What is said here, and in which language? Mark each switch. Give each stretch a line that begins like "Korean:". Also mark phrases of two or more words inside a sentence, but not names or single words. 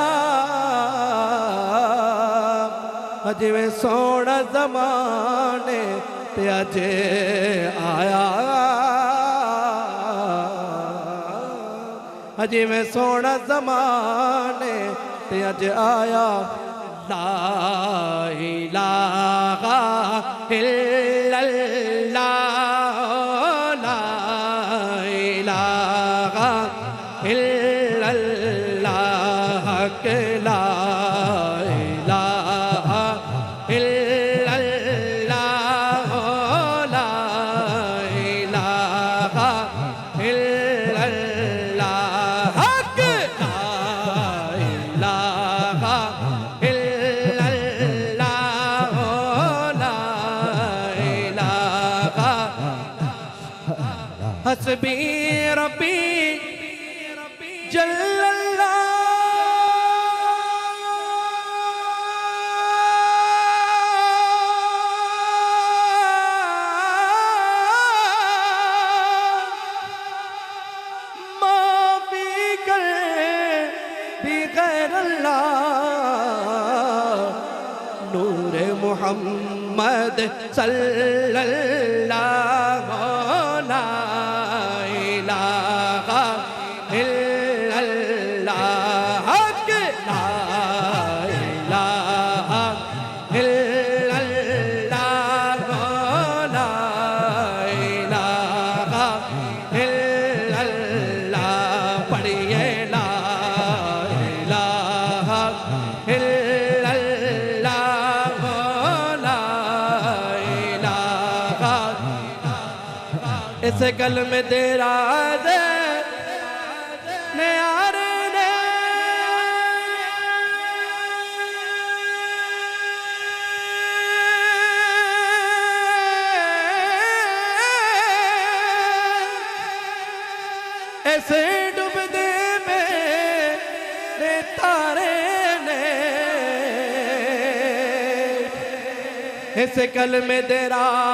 Punjabi: جیوے سوہنا زمانے تے اج آیا. جیوے سوہنا زمانے تے اج آیا.
Arabic: لا إله إلا الله، لا إله إلا الله، لا إله إلا الله، لا إله إلا الله، لا إله إلا الله، لا إله إلا الله، لا إله. حسبي ربي جل الله، ما في قلبي غير الله. نور محمد صلى الله لا إله إلا الله، لا إله إلا الله، لا إله إلا الله.
Punjabi: पढ़िए
Arabic: لا إله إلا الله، لا
Punjabi: اس گل میں تیرا یار نے ایسے ڈبدے میرے تارے نے اس گل میں تیرا